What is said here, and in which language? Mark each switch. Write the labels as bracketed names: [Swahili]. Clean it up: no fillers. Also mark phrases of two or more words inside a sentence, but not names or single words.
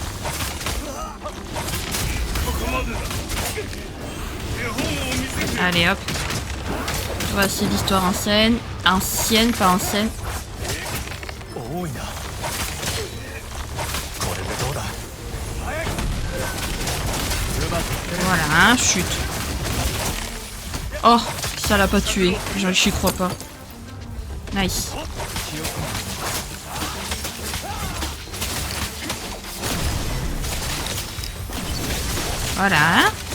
[Japanese] ここまでだ。絵本を見せて。 [French] Allez hop. Voici l'histoire en scène. Ancienne, pas en scène. [Japanese] 多いな。これでどうだ。 [French] Voilà, hein, chute. Oh, ça l'a pas tué. J'y crois pas. Nice. Voilà.